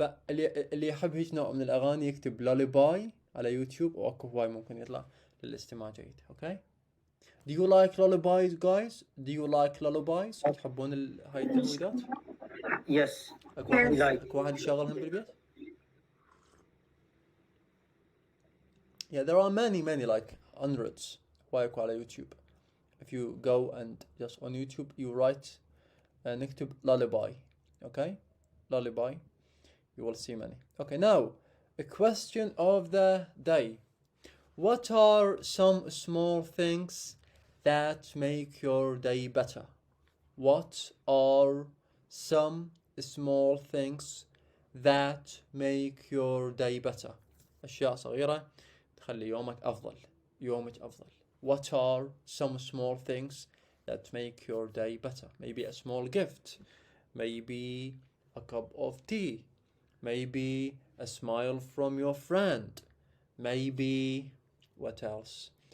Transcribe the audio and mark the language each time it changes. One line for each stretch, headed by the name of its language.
Arabic: اللي يحب هيك نوع من الأغاني يكتب lullaby على يوتيوب، وأكو هواي ممكن يطلع للاستماع جيد.
English: Okay. Do you like lullabies, guys? Do you like lullabies?
Arabic: تحبون هاي التهويدات؟
English: Yes.
Arabic: أكو واحد يشغلهم بالبيت؟
English: Yeah, there are many like hundreds
Arabic: هواي على يوتيوب.
English: If you go and just on YouTube you write
Arabic: نكتب
English: lullaby. Okay? Lullaby. You will see many. Okay, now a question of the day. What are some small things that make your day better? What are some small things that make your day better?
Arabic: أشياء صغيرة تخلي يومك أفضل.
English: What are some small things that make your day better? Maybe a small gift, maybe a cup of tea, maybe a smile from your friend, maybe what else?